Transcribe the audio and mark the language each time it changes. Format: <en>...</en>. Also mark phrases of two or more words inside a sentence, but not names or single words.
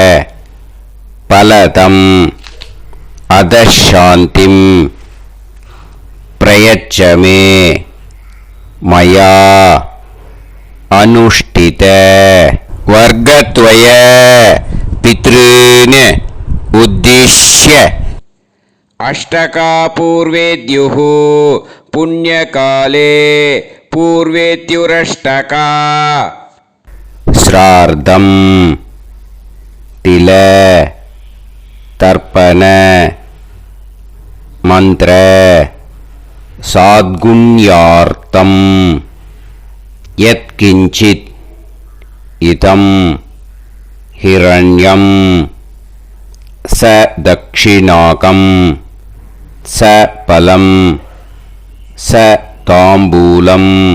<sa>फलदम् अथशान्तिम् प्रयच्छमे मया अनुष्ठित वर्गद्वय पितॄन् उद्दिश्य अष्टका पूर्वेद्युः पुण्यकाले पूर्वेद्युरष्टका श्राद्धम् तिल तर्पण मंत्र साद्गुण्यार्थम यत्किंचित् इदं हिरण्यं स दक्षिणाकं स फलं स ताम्बूलं</sa>